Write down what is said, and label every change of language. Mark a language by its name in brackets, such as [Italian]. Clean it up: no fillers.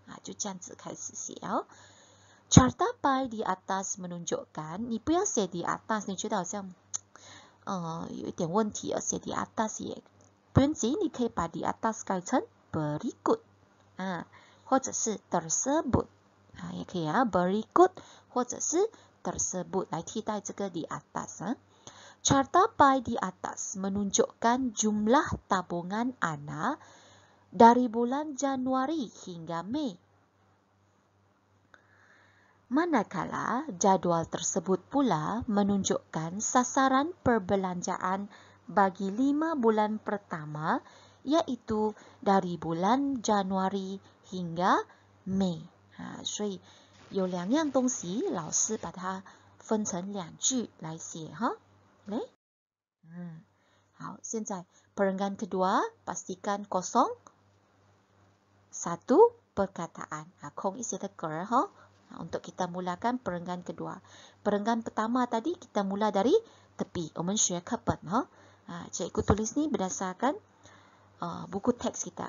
[Chinese] 就这样子开始写 [Malay] Carta pai di atas menunjukkan, [Chinese] 你不要写 di atas, 你觉得好像有一点问题写 di atas 也不用紧，你可以把 di atas 改成 berikut 或者是 tersebut 也可以berikut 或者是tersebut 来替代这个 di atas. [Malay] Carta pai di atas menunjukkan jumlah tabungan Ana dari bulan Januari hingga Mei. Manakala jadual tersebut pula menunjukkan sasaran perbelanjaan bagi 5 bulan pertama, iaitu dari bulan Januari hingga Mei. [Chinese] 所以有两样东西，老师把它分成2句来写来，好，现在 [Malay] perenggan kedua pastikan kosong satu perkataan. Kong isi the ker, ha? Untuk kita mulakan perenggan kedua. Perenggan pertama tadi kita mula dari tepi. [Chinese] 我们学课本, [Malay] ha? Cikgu tulis ni berdasarkan buku teks kita.